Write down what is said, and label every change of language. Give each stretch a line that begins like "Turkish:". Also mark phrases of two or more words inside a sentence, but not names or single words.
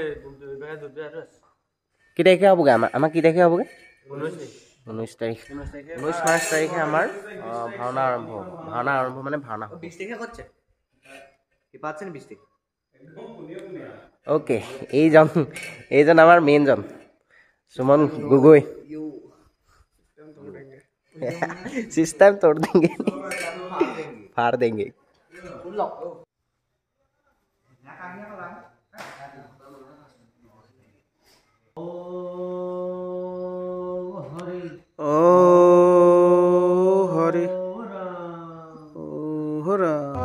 Assamese: কি তাৰিখে হ'বগৈ আমাৰ কি তাৰিখে হ'বগৈ 19 তাৰিখে আমাৰ ভাওনা আৰম্ভ হ'ব মানে ভাওনা হ'ব 20 তাৰিখে ক'ত আছে 20 তাৰিখ অ'কে এইজন আমাৰ মেইনজন সুমন গগৈ
Hindi: सिस्टम तोड़ देंगे फाड़ देंगे ओ हरे ओ हरा